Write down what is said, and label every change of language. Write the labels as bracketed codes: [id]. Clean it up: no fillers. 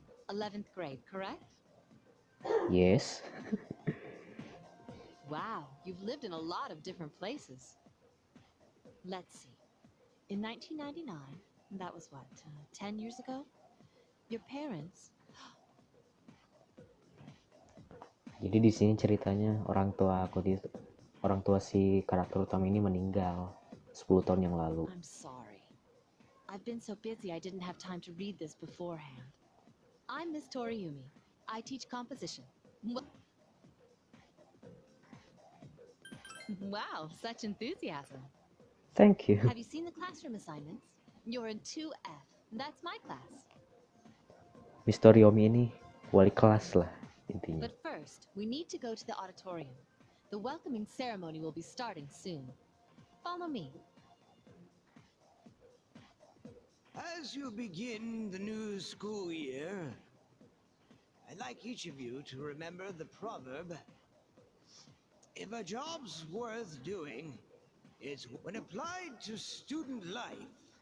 [en] 11th grade, correct? Yes. Wow, you've lived in a lot of different places. Let's see. In 1999, that was what, 10 years ago? Your parents... [id] Jadi di sini ceritanya orang tua si karakter utama ini meninggal 10 tahun yang lalu. [en] I'm sorry. I've been so busy I didn't have time to read this beforehand. I'm Miss Toriumi. I teach composition. Wow, such enthusiasm. Thank you. Have you seen the classroom assignments? You're in 2F. That's my class. Mr. [id] Yomi ini wali kelas lah intinya. [en] But first, we need to go to the auditorium. The welcoming ceremony will be starting soon. Follow me. As you begin the new school year, I'd like each of you to remember the proverb, if a job's worth doing, it's when applied to student life.